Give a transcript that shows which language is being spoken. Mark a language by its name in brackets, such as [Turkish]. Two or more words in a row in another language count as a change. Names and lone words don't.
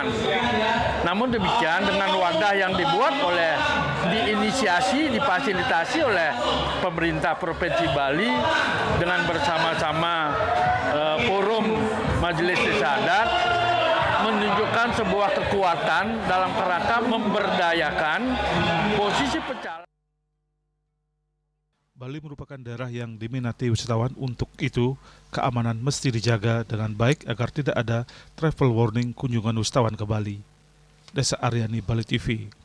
[Indonesian] Namun demikian, dengan wadah yang dibuat oleh, diinisiasi, difasilitasi oleh pemerintah Provinsi Bali dengan bersama-sama forum Majelis Desa Adat, menunjukkan sebuah kekuatan dalam kerangka memberdayakan posisi pecalang. Bali merupakan daerah yang diminati wisatawan, untuk itu keamanan mesti dijaga dengan baik agar tidak ada [English] travel warning [Indonesian] kunjungan wisatawan ke Bali. Desa Aryani, Bali TV.